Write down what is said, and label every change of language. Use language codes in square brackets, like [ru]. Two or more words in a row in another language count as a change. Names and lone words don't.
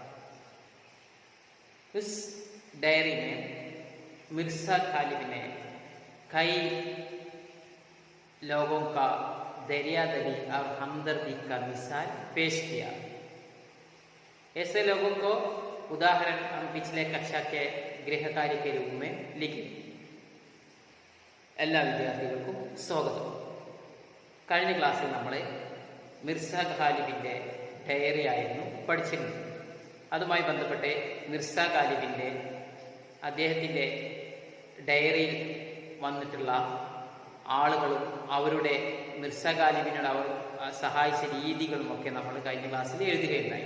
[hi] उस डायरी में मिर्ज़ा गालिब ने कई लोगों का दरियादिली और हमदर्दी का मिसाल पेश किया। ऐसे लोगों को उदाहरण हम पिछले कक्षा के गृहकार्य के रूप में लिखे। [ml] എല്ലാ വിദ്യാർത്ഥികൾക്കും സ്വാഗതം. കഴിഞ്ഞ ക്ലാസ്സിൽ നമ്മൾ മിർസ ഗാലിബിൻ്റെ ഡയറി ആയിരുന്നു പഠിച്ചിരുന്നത്. അതുമായി ബന്ധപ്പെട്ട് മിർസ ഗാലിബിൻ്റെ അദ്ദേഹത്തിൻ്റെ ഡയറിയിൽ വന്നിട്ടുള്ള ആളുകളും അവരുടെ മിർസ ഗാലിബിനോട് അവർ സഹായിച്ച രീതികളുമൊക്കെ നമ്മൾ കഴിഞ്ഞ ക്ലാസ്സിൽ എഴുതുകയുണ്ടായി.